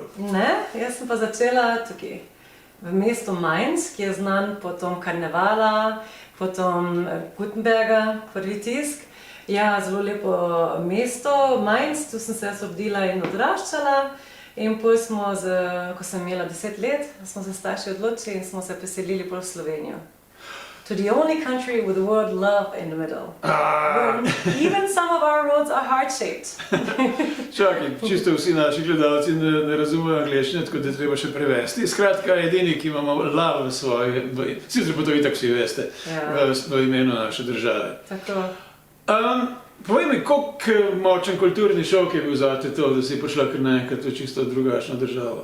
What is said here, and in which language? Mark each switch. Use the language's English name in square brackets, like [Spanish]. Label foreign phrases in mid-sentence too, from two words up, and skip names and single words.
[Slovenian] Ne, jaz sem pa začela tukaj v mestu Mainz, ki je znan potom Karnevala, potom Gutenberga, prvi tisk. Ja, zelo lepo mesto, Mainz, tu sem se rodila in odraščala. In potem smo, ko sem imela 10 let, smo se starši odločili in smo se preselili v Slovenijo. [English] To the only country with the word love in the middle. Even some of our roads are heart-shaped. [Slovenian] Čakaj, čisto vsi naši gledalci ne razumejo angleščine, tako da je treba še prevesti. Skratka, edini, ki imamo love v svoji, sicer pa to itak vsi veste, v imenu naše države. Tako. Povej mi, koliko močen kulturni šok je bil zate to, da si prišla kar naenkrat v čisto drugačno državo?